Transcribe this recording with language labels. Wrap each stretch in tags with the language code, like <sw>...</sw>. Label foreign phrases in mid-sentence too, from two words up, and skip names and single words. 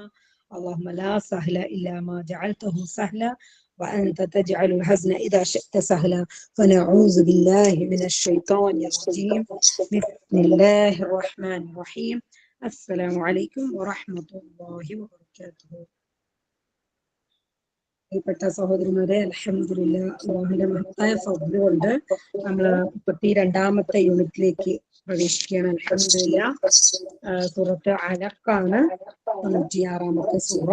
<ar>اللهم لا سهل إلا ما جعلته سهلا وأنت تجعل الحزن إذا شئت سهلا. فنعوذ بالله من الشيطان الرجيم. بسم الله الرحمن الرحيم. السلام عليكم ورحمة الله وبركاته.</ar> <ml>പ്രിയപ്പെട്ട സഹോദരന്മാരെ, അൽഹംദുലില്ലാഹ് അല്ലാഹുവിന്റെ മഹത്തായ ഫദ്ല് കൊണ്ട് നമ്മൾ 32ാമത്തെ യൂണിറ്റിലേക്ക് പ്രവേശിക്കുകയാണ്. അൽഹംദുലില്ലാഹ് സൂറത്ത് അലഖാണ് 96ാമത്തെ സൂറ.</ml>